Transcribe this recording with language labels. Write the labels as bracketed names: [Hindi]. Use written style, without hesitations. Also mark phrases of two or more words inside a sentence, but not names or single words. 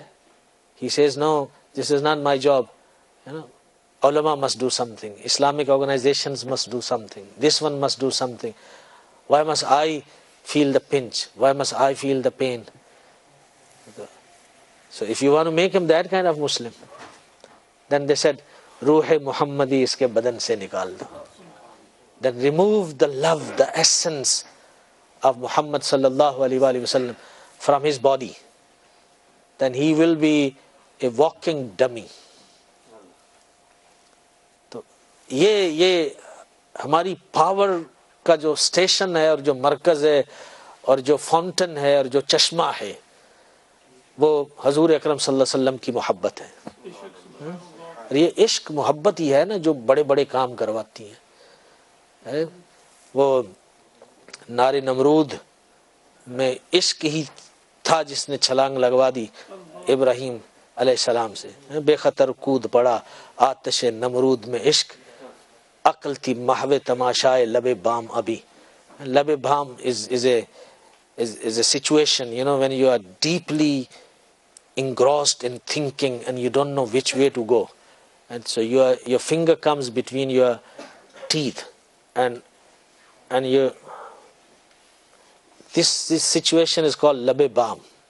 [English] He says, no, this is not my job. Ulama must do something, Islamic organizations must do something, this one must do something. Why must I feel the pinch? Why must I feel the pain? So if you want to make him that kind of Muslim, then they said, [Urdu] روح محمدی اسکے بدن سے نکال دو. [English] Then remove the love, the essence of Muhammad [Arabic] صلى الله عليه وسلم [English] from his body. Then he will be a walking dummy. [Urdu] تو یہ ہماری پاور کا جو سٹیشن ہے اور جو مرکز ہے اور جو فاؤنٹن ہے اور جو چشمہ ہے وہ حضور اکرم [Arabic] صلی اللہ علیہ وسلم [Urdu] کی محبت ہے. اور یہ عشق محبت ہی ہے نا جو بڑے بڑے کام کرواتی ہیں. وہ نار نمرود میں عشق ہی تھا جس نے چھلانگ لگوا دی ابراہیم علیہ السلام سے. بے خطر کود پڑا آتش نمرود میں عشق, عقل تھی محو تماشائے لب بام ابھی. لب بام [English] is a situation, when you are deeply engrossed in thinking and you don't know which way to go. And so your finger comes between your teeth and this situation is called [Urdu] لب بام.